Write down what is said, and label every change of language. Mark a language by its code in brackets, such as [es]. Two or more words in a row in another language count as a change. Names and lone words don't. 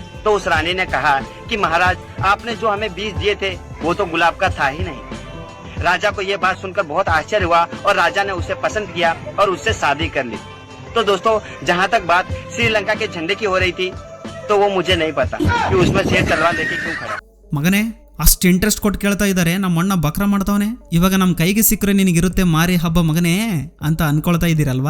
[hi] तो उस रानी ने कहा कि महाराज, आपने जो हमें बीज दिए थे वो तो गुलाब का था ही नहीं. राजा को ये बात सुनकर बहुत आश्चर्य हुआ और राजा ने उसे पसंद किया और उससे शादी कर ली. तो दोस्तों, जहाँ तक बात श्रीलंका के झंडे की हो रही थी, तो वो मुझे नहीं पता कि उसमें शेर तलवार लेके क्यों खड़ा. [kn] ಮಗನೇ, ಅಷ್ಟು ಇಂಟ್ರೆಸ್ಟ್ ಕೊಟ್ಟು ಕೇಳ್ತಾ ಇದ್ದಾರೆ. ನಮ್ಮ ಅಣ್ಣ ಬಕ್ರ ಮಾಡ್ತಾವನೆ. ಇವಾಗ ನಮ್ಮ ಕೈಗೆ ಸಿಕ್ಕರೆ ನಿನಗಿರುತ್ತೆ ಮಾರಿ ಹಬ್ಬ ಮಗನೇ ಅಂತ ಅನ್ಕೊಳ್ತಾ ಇದ್ದೀರಲ್ವಾ?